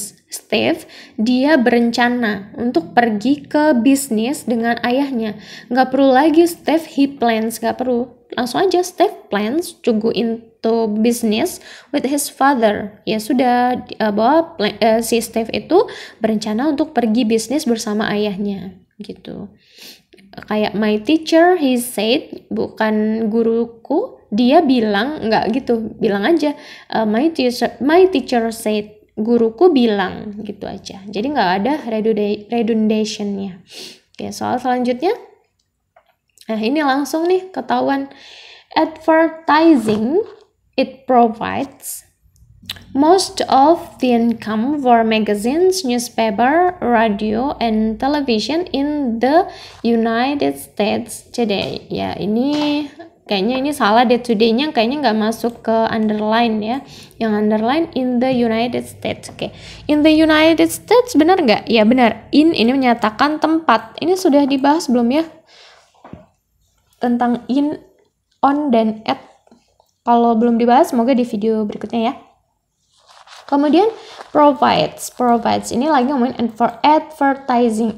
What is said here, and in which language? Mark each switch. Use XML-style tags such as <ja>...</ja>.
<id>Steve, dia berencana untuk pergi ke bisnis dengan ayahnya. Nggak perlu lagi Steve,</id> <en>he plans,</en> <id>nggak perlu. Langsung aja</id> <en>Steve plans to go into business with his father.</en> <id>Ya sudah, bahwa si Steve itu berencana untuk pergi bisnis bersama ayahnya gitu. Kayak</id> <en>my teacher, he said,</en> <id>bukan guruku, dia bilang, nggak gitu, bilang aja</id> <en>my teacher said,</en> <id>guruku bilang, gitu aja. Jadi nggak ada redundationnya. Oke, soal selanjutnya, nah ini langsung nih ketahuan.</id> <en>Advertising, it provides most of the income for magazines, newspaper, radio, and television in the United States today.</en> <id>Ya, ini kayaknya ini salah deh, today-nya kayaknya nggak masuk ke underline ya.</id> <en>Yang underline in the United States.</en> <id>Oke. In the United States benar nggak? Ya benar. In ini menyatakan tempat. Ini sudah dibahas belum ya? Tentang in, on, dan at. Kalau belum dibahas, semoga di video berikutnya ya. Kemudian provides ini lagi ngomongin advertising.</id>